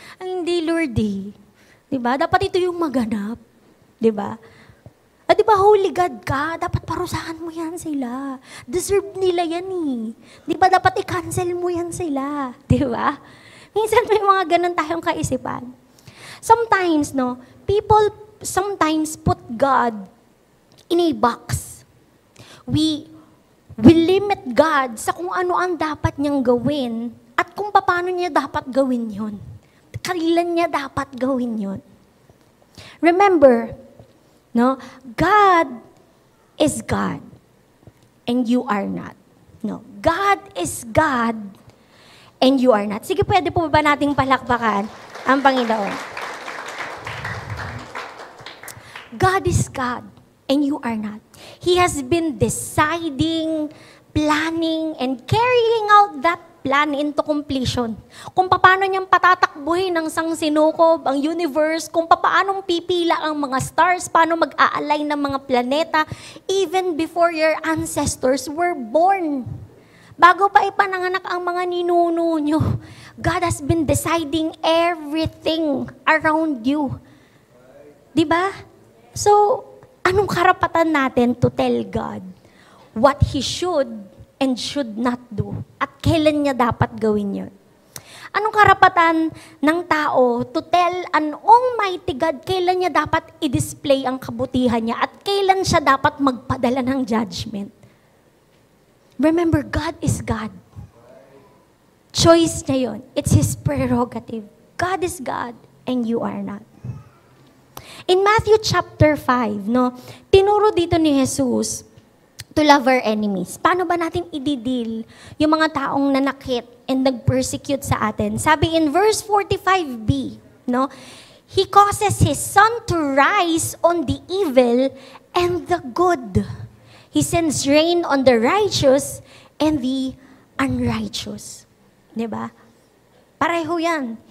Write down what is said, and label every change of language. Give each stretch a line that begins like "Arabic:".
Filipino: Ang hindi, Lord, di ba? Dapat ito yung maganap, di ba? At di ba, holy God ka, dapat parusahan mo yan sila. Deserve nila yan Di ba, dapat i-cancel mo yan sila, di ba? Minsan may mga ganun tayong kaisipan.
English: Sometimes, people sometimes put God in a box. We limit God
Filipino: sa kung ano ang dapat niyang gawin at kung paano niya dapat gawin yon. Kailan niya dapat gawin yon.
English: Remember, God is God and you are not. God is God and you are not.
Filipino: Sige, pwede po ba nating palakpakan ang Panginoon?
English: God is God and you are not. He has been deciding, planning, and carrying out that plan into completion.
Filipino: Kung paano niyang patatakbuhin ng sangsinukob, ang universe, kung paano pipila ang mga stars, paano mag-aalay ng mga planeta,
English: even before your ancestors were born.
Filipino: Bago pa ipananganak ang mga ninuno nyo,
English: God has been deciding everything around you.
Filipino: Diba?
English: So,
Filipino: anong karapatan natin
English: to tell God what He should and should not do?
Filipino: At kailan niya dapat gawin yun? Anong karapatan ng tao
English: to tell an Almighty God
Filipino: kailan niya dapat i-display ang kabutihan niya at kailan siya dapat magpadala ng judgment?
English: Remember, God is God.
Filipino: Choice niya yun.
English: It's His prerogative. God is God and you are not.
Filipino: In Matthew chapter 5, tinuro dito ni Jesus
English: to love our enemies.
Filipino: Paano ba natin i-deal yung mga taong nanakit and nag-persecute sa atin?
English: Sabi in verse 45b, He causes His sun to rise on the evil and the good. He sends rain on the righteous and the unrighteous. Diba? Pareho yan.